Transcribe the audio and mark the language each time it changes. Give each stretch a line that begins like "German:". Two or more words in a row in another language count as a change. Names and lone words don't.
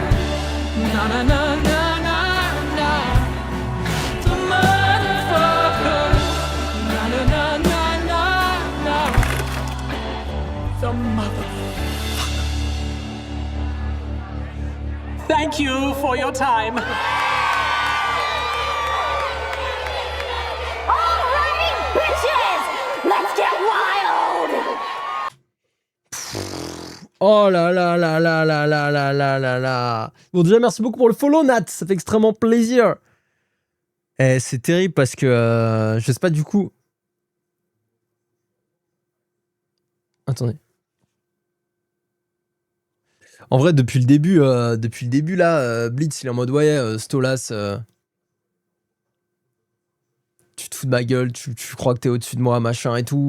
English: Na na na na na na, the motherfucker. Na na na na na na, the motherfucker. Thank you for your time. Alrighty, bitches! Let's get wild!
French: Oh là là là là là là là là là là. Bon, déjà, merci beaucoup pour le follow, Nat. Ça fait extrêmement plaisir. Et c'est terrible parce que je sais pas du coup. Attendez. En vrai, depuis le début là, Blitz il est en mode ouais, Stolas, tu te fous de ma gueule, tu crois que t'es au-dessus de moi, machin et tout.